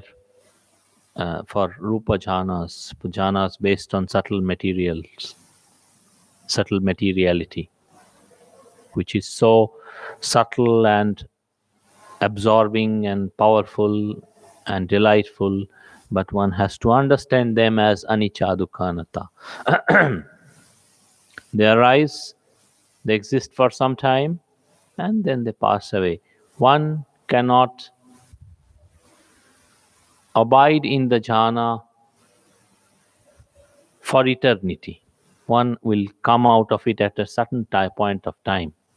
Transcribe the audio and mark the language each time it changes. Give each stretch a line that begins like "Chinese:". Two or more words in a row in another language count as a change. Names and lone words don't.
English: for
Pali: Rupa jhanas,
English: jhanas based on subtle materials, subtle materiality, which is so subtle and absorbing and powerful and delightful, but one has to understand them as
Pali: anicca dukkha anatta.
English: They arise, they exist for some time, and then they pass away. One cannot abide in the jhana for eternity. One will come out of it at a certain point of time.